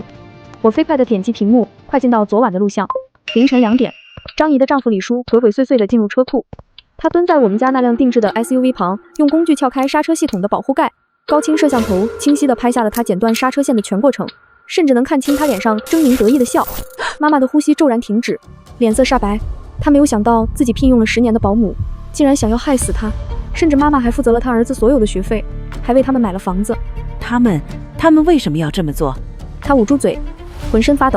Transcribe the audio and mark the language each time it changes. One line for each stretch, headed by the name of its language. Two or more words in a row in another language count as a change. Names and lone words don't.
Chinese: 我飛快地點擊屏幕，快進到昨晚的錄像。凌晨2點，張姨的丈夫李叔鬼鬼祟祟地進入車庫，他蹲在我們家那輛定制的 SUV 旁，用工具撬開剎車系統的保護蓋。高清攝像頭清晰地拍下了他剪斷剎車線的全過程，甚至能看清他臉上猙獰得意的笑。媽媽的呼吸驟然停止，臉色煞白。她沒有想到自己聘用了10年的保姆，竟然想要害死她。甚至媽媽還負責了她兒子所有的學費，還為他們買了房子。他們為什麼要這麼做？她捂住嘴，渾身發抖。